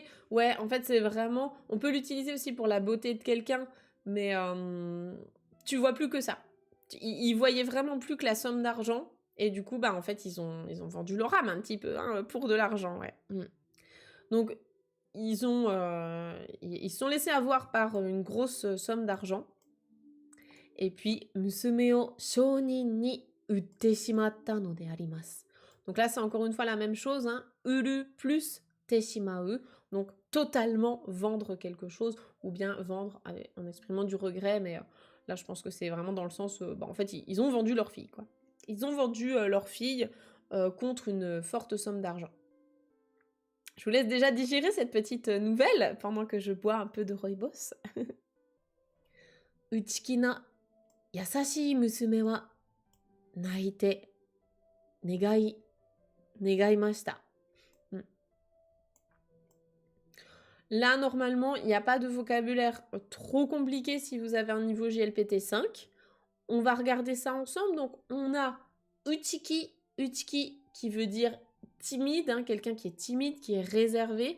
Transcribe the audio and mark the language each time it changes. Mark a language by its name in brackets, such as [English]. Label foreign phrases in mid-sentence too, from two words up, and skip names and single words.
[French] Ouais, en fait, c'est vraiment... On peut l'utiliser aussi pour la beauté de quelqu'un, mais tu vois plus que ça. Ils voyaient vraiment plus que la somme d'argent, et du coup, bah, en fait, ils ont vendu leur âme un petit peu, hein, pour de l'argent, ouais. Donc, ils se sont laissés avoir par une grosse somme d'argent. Et puis, [Japanese] 娘を商人に売ってしまったのであります. [French] Donc là, c'est encore une fois la même chose, hein. [Japanese] Uru plus teshimau. [French] Donc, totalement vendre quelque chose, ou bien vendre en exprimant du regret, mais là, je pense que c'est vraiment dans le sens, en fait, ils ont vendu leur fille, quoi. Ils ont vendu leur fille contre une forte somme d'argent. Je vous laisse déjà digérer cette petite nouvelle pendant que je bois un peu de rooibos. [Japanese] 内気な優しい娘は泣いて願いました. [French] Là, normalement, il n'y a pas de vocabulaire trop compliqué si vous avez un niveau JLPT 5. On va regarder ça ensemble. Donc, on a uchiki, uchiki qui veut dire timide, hein, quelqu'un qui est timide, qui est réservé.